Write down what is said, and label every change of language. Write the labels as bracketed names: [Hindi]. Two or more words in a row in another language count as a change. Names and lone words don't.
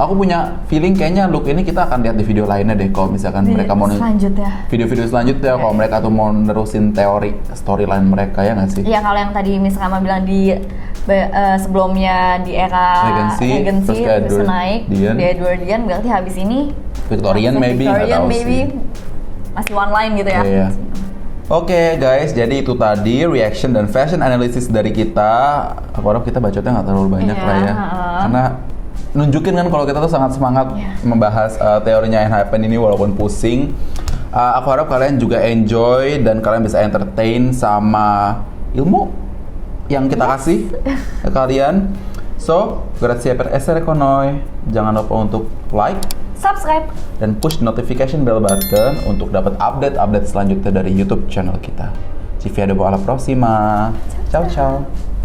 [Indonesian] Aku punya feeling kayaknya look ini kita akan lihat di video lainnya deh, kalau misalkan mereka mau video-video selanjutnya, kalau mereka tuh mau nerusin teori storyline mereka, ya nggak sih? Iya, kalau yang tadi Miss Rama bilang di sebelumnya di era Regency terus naik di Edwardian, berarti habis ini [English] Victorian maybe [Indonesian] masih [English] one line [Indonesian] gitu ya. Yeah. Oke, guys, jadi itu tadi reaction dan [English] fashion analysis [Indonesian] dari kita. Aku harap kita bacotnya nggak terlalu banyak lah ya, karena nunjukin kan kalau kita tuh sangat semangat membahas teorinya Enhypen ini walaupun pusing. Aku harap kalian juga enjoy dan kalian bisa entertain sama ilmu yang kita kasih ke kalian. [Italian] So, grazie per essere con noi. [Indonesian] Jangan lupa untuk like, subscribe, dan [English] push notification bell button [Indonesian] untuk dapat update-update selanjutnya dari YouTube channel kita. [Italian] Ci vediamo alla prossima. Ciao ciao.